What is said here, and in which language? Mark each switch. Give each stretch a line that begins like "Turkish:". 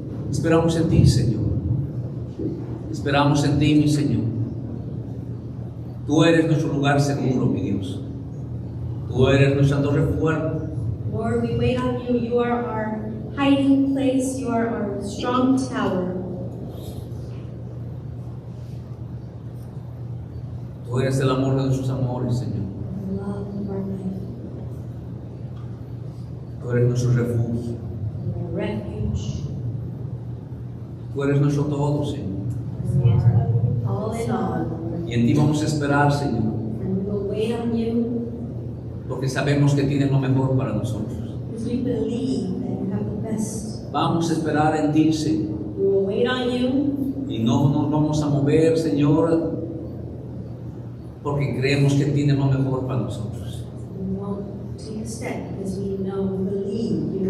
Spanish: Esperamos en ti, Señor. Esperamos en ti, mi Señor. Tú eres nuestro lugar seguro, mi Dios. Tú eres nuestra torre fuerte.
English: Lord, we wait on you. You are our hiding place. You are our strong tower.
Spanish: Tú eres el amor de nuestros amores, Señor.
English: The love of our life.
Spanish: Tú eres nuestro refugio.
English: Our refuge.
Spanish: Tú eres nuestro todo, Señor.
English: You are all in all.
Spanish: Y en ti vamos a esperar, Señor,
English: And we will wait on you
Spanish: porque sabemos que tienes lo mejor para nosotros.
English: because we believe that you have the best.
Spanish: Vamos a esperar en ti, Señor.
English: We will wait on you
Spanish: Y no nos vamos a mover, Señor, porque creemos que tienes lo mejor para nosotros.
English: We won't take a step because we know, we believe you have